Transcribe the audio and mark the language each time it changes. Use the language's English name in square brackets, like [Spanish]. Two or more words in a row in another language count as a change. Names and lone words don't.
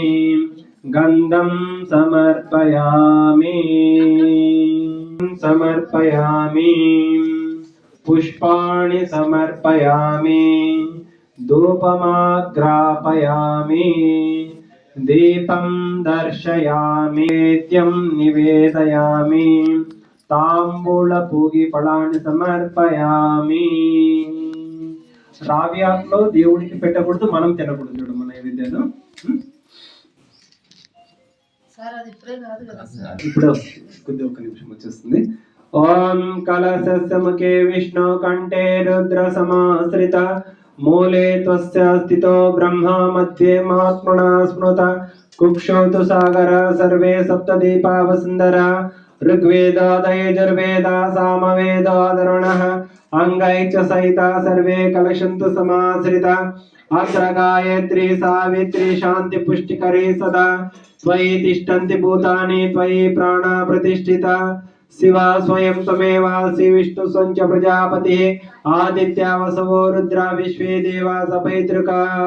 [Sanskrit] గంధం సమర్పయామి, పుష్పాణి సమర్పయామి, ధూపమాగ్రాపయామి, దీపం దర్శయామి, నిత్యం నివేదయామి, తాంబూల పూగి ఫలాన్ని సమర్పయామి. [Telugu] రావ్యాట్లో దేవుడికి పెట్టకూడదు, మనం తినకూడదు. చూడు మన నైవేద్యాలు ఇప్పుడే కొద్ది ఒక్క నిమిషం వచ్చేస్తుంది. [Sanskrit] ओम कलशस्य मुखे विष्णु कंठे रुद्र समाश्रित मूले त्वस्य स्थितो ब्रह्मा मध्ये महात्मना स्मृत कुक्षौ तु सागर सर्वे सप्तदीपा वसुन्धरा ऋग्वेदादयजुर्वेद सामवेदादरुणः अंगै च सहिता सर्वे कलशन्तु समाश्रिता अत्र गायत्री सावित्री शांति पुष्टिकरी सदा त्वयि तिष्ठन्ति भूतानि त्वयि प्राणा प्रतिष्ठिता शिवा स्वयं त्वमेवासि विष्णु स्वयं प्रजापतिः आदित्या वसवो रुद्रा विश्वे देवा सपैतृका